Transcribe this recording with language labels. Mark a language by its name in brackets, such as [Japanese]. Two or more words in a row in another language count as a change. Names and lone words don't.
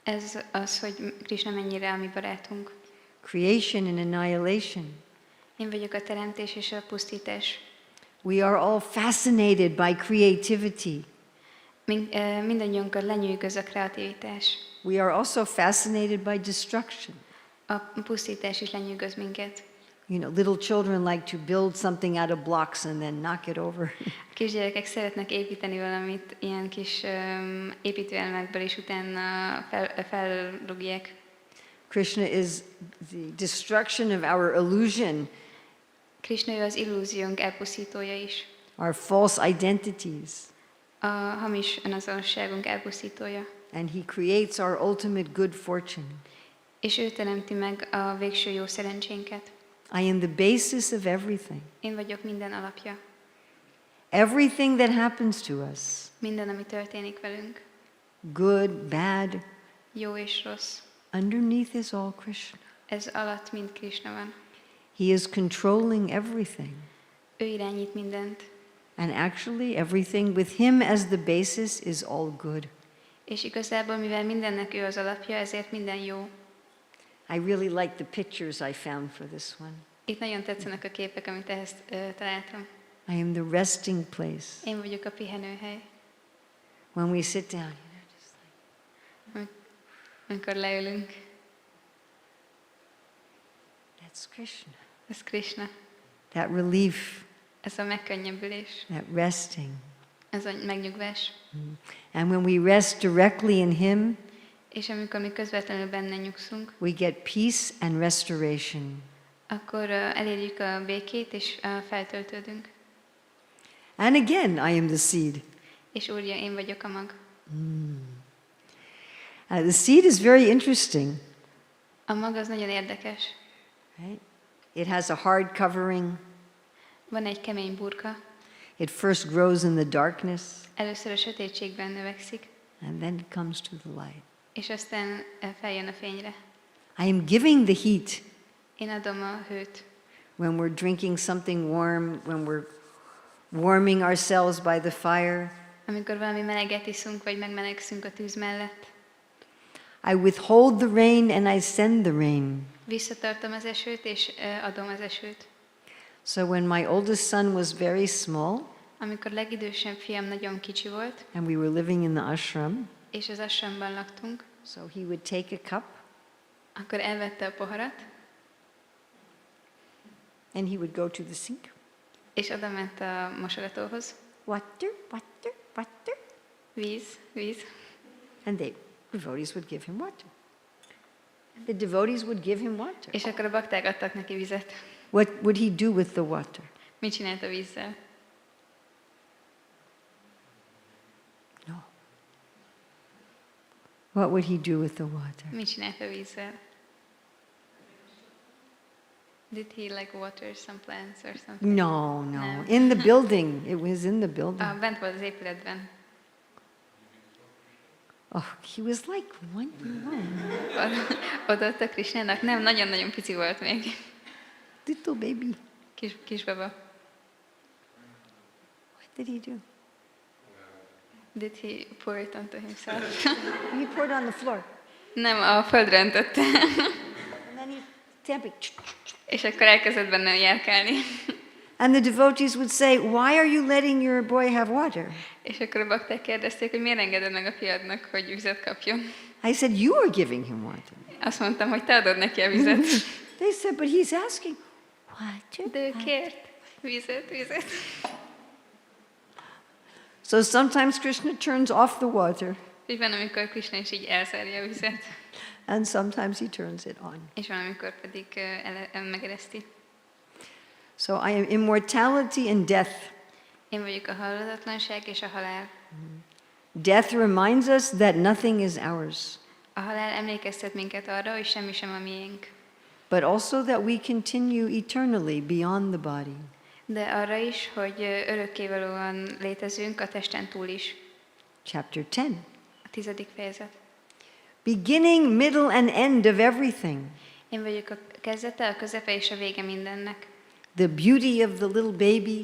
[Hungarian] Ez az, hogy Krisna mennyire a mi barátunk. [English] creation and annihilation. [Hungarian] Én vagyok a teremtés és a pusztítás. [English] We are all fascinated by creativity. [Hungarian] Mindannyiunkat lenyűgöz a kreativitás. [English] We are also fascinated by destruction. [Hungarian] A pusztítás is lenyűgöz minket. [English] You know, little children like to build something out of blocks and then knock it over. [Hungarian] A kisgyerekek szeretnek építeni valamit ilyen kis építőelemekből, és utána felrúgják. [English] Krishna is the destruction of our illusion, [Hungarian] Krisna ő az illúziónk elpusztítója is. [English] our false identities. [Hungarian] A hamis önazonosságunk elpusztítója. [English] And he creates our ultimate good fortune. [Hungarian] És ő teremti meg a végső jó szerencsénket. [English] I am the basis of everything. [Hungarian] Én vagyok minden alapja. [English] Everything that happens to us, [Hungarian] Minden, ami történik velünk. [English] good, bad, [Hungarian] Jó és rossz. [English] underneath is all Krishna. [Hungarian] Ez alatt mind Krisna van. [English] He is controlling everything. [Hungarian] Ő irányít mindent. [English] And actually, everything with him as the basis is all good. [Hungarian] És igazából, mivel mindennek ő az alapja, ezért minden jó. [English] I really like the pictures I found for this one. [Hungarian] Itt nagyon tetszenek a képek, amit ehhez találtam. [English] I am the resting place. [Hungarian] Én vagyok a pihenőhely. [English] When we sit down, just like, [Hungarian] Amikor leülünk. [English] that's Krishna. [Hungarian] Ez Krisna. [English] That relief, [Hungarian] Ez a megkönnyebbülés. [English] that resting. [Hungarian] Ez a megnyugvás. [English] And when we rest directly in him, [Hungarian] És amikor mi közvetlenül benne nyugszunk, [English] we get peace and restoration. [Hungarian] akkor elérjük a békét, és feltöltődünk. [English] And again, I am the seed. [Hungarian] És Úrja, én vagyok a mag. [English] The seed is very interesting. [Hungarian] A mag az nagyon érdekes. [English] Right? It has a hard covering. [Hungarian] Van egy kemény burka. [English] It first grows in the darkness, [Hungarian] Először a sötétségben növekszik, [English] and then it comes to the light. [Hungarian] és aztán feljön a fényre. [English] I am giving the heat [Hungarian] Én adom a hőt. [English] when we're drinking something warm, when we're warming ourselves by the fire. [Hungarian] Amikor valami meleget iszunk, vagy megmelegszünk a tűz mellett. [English] I withhold the rain and I send the rain. [Hungarian] Visszatartom az esőt, és adom az esőt. [English] So when my oldest son was very small, [Hungarian] Amikor legidősebb fiam nagyon kicsi volt, [English] and we were living in the ashram, [Hungarian] és az ashramban laktunk, [English] so he would take a cup [Hungarian] akkor elvette a poharat, [English] and he would go to the sink. [Hungarian] és oda ment a mosogatóhoz. [English] Water, water, water. [Hungarian] Víz, víz. [English] And the devotees would give him water. The devotees would give him water. [Hungarian] És akkor a bakták adtak neki vizet. [English] What would he do with the water? [Hungarian] Mit csinált a vízzel? [English] No. What would he do with the water? Mit csinált a vízzel? Did he like water some plants or something? No, no. No. In the building. It was in the building. [Hungarian] Bent volt az épületben. [English] Oh, he was like 1 year old. [Hungarian] Odaadta Krisnának? Nem, nagyon-nagyon pici volt még. [English] Little baby. [Hungarian] Kisbaba. [English] What did he do? Did he pour it onto himself? He poured on the floor. [Hungarian] Nem, a földre öntötte. [English] And then he stamping. [Hungarian] És akkor elkezdett benne járkálni. [English] And the devotees would say, why are you letting your boy have water? [Hungarian] És akkor a bakták kérdezték, hogy miért engeded meg a fiadnak, hogy vizet kapjon. [English] I said, you are giving him water. [Hungarian] Azt mondtam, hogy te adod neki a vizet. [English] They said, but he's asking, water? [Hungarian] De ő kért vizet, vizet. [English] So sometimes Krishna turns off the water, [Hungarian] Így van, amikor Krisna is így elzárja a vizet, [English] and sometimes he turns it on. [Hungarian] és van, amikor pedig megereszti. [English] So I am immortality and death. [Hungarian] Én vagyok a halhatatlanság és a halál. [English] Death reminds us that nothing is ours, [Hungarian] A halál emlékeztet minket arra, hogy semmi sem a miénk. [English] but also that we continue eternally beyond the body. [Hungarian] De arra is, hogy örökkévalóan létezünk a testen túl is. [English] Chapter 10. [Hungarian] A 10. fejezet. [English] Beginning, middle, and end of everything. [Hungarian] Én vagyok a kezdete, a közepe és a vége mindennek. [English] The beauty of the little baby,